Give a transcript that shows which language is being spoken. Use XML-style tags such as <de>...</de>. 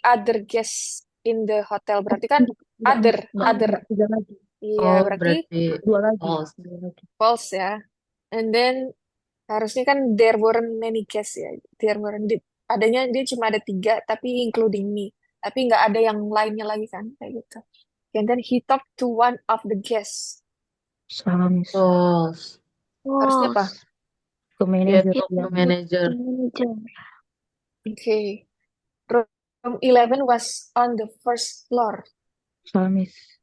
<en>3 other guests in the hotel.</en> <id>Berarti kan other. Tiga lagi. Iya, Oh, berarti Dua lagi.</id> <en>false.</en> <id>Dua lagi.</id> <en>false ya. And then</en> <id>harusnya kan</id> <en>there weren't many guests ya. There weren't.</en> <id>Adanya dia cuma ada 3 tapi</id> <en>including me.</en> <id>Tapi nggak ada yang lainnya lagi kan kayak gitu.</id> <en>And then he talked to one of the guests.</en> <id>Salah, Miss.</id> <en>False.</en> <id>Harusnya apa? Ke Dia manajer.</id> <en>talk to manager. Okay. Room 11 was on the first floor.</en> <id>Salah, Miss.</id>